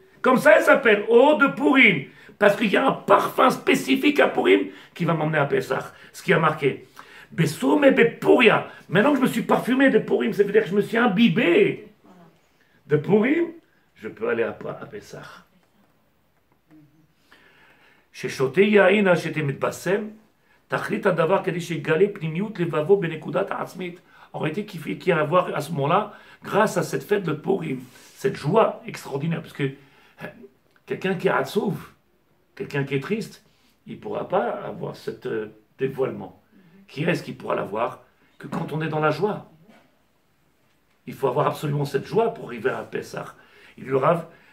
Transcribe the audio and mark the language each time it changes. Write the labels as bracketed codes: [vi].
[fr] Comme ça, elle s'appelle eau de Purim. Parce qu'il y a un parfum spécifique à Purim qui va m'emmener à Pessah. Ce qui a marqué. Bessoum et Bepuria. Maintenant que je me suis parfumé de Purim, ça veut dire que je me suis imbibé de Purim, je peux aller à Pessah. [he] ששותה יין עד שמתבשם, תכלית הדבר כדי שיגלה פנימיות לבבו בנקודת העצמית. [fr] En réalité, qui a à voir à ce moment-là, grâce à cette fête de Purim, cette joie extraordinaire, parce que quelqu'un qui est atzouv, quelqu'un qui est triste, il ne pourra pas avoir ce dévoilement. Qui est-ce qui pourra l'avoir? Que quand on est dans la joie. Il faut avoir absolument cette joie pour arriver à Pessah. Il lui rave.